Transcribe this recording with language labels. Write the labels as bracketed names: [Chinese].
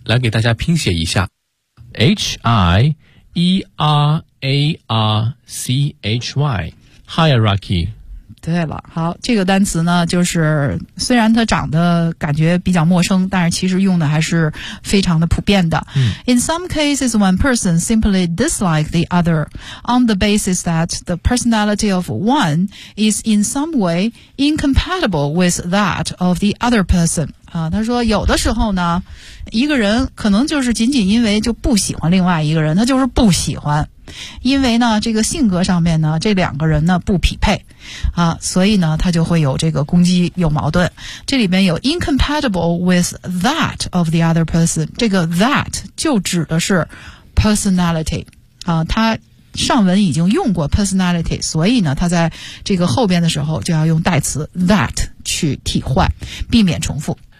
[Chinese] 来给大家拼写一下 ，hierarchy， hierarchy。对了，好，这个单词呢，就是虽然它长得感觉比较陌生，但是其实用的还是非常的普遍的。 [English] In some cases, one person simply dislikes the other on the basis that the personality of one is in some way incompatible with that of the other person. [Chinese] 他说有的时候呢，一个人可能就是仅仅因为就不喜欢另外一个人，他就是不喜欢。因为呢这个性格上面呢这两个人呢不匹配啊，所以呢他就会有这个攻击，有矛盾。这里面有 [English] incompatible with that of the other person， [Chinese] 这个 that 就指的是 personality 啊，他上文已经用过 personality， 所以呢他在这个后边的时候就要用代词 that 去替换，避免重复。